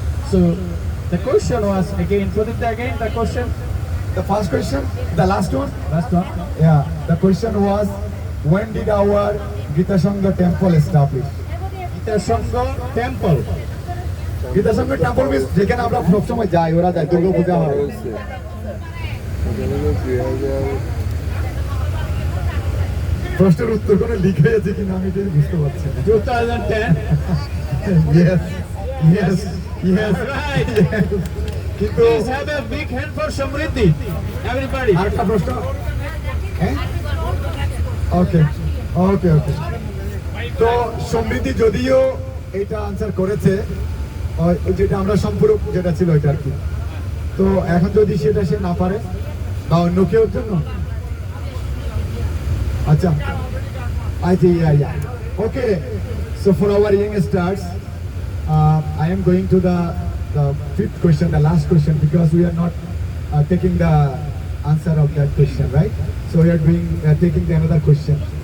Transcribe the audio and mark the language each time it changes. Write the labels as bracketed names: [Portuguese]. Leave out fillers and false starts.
[English] So the question was again. Put it again. The question. The first question, the last one. Last one. Yeah, the question was, when did our Gita Sangha temple establish? Gita Sangha temple. [Bangla] Gita Sangha temple miss যেখানে আমরা সবসময় যাই, ওরা যায় দুর্গা পূজা হয়। প্রশ্নের উত্তর কোনো লিখে আছে কিনা আমি এটা বুঝতে পারছি না। [English] 2010. Yes, yes, yes, Right. yes. [Bangla] কিন্তু [English] Please have a big hand for Samriddhi. Everybody. [Bangla] আরেকটা প্রশ্ন, হ্যাঁ ওকে ওকে ওকে। তো সমৃদ্ধি যদিও এটা আনসার করেছে, যেটা আমরা সম্পূরক যেটা ছিল এটা আর কি, তো এখন যদি সেটা সে না পারে বা অন্য কেউ জন্য, আচ্ছা [English] I think yeah. Okay, so for our young stars, I am going to the fifth question, the last question, because we are not taking the answer of that question, right? So we are taking the another question.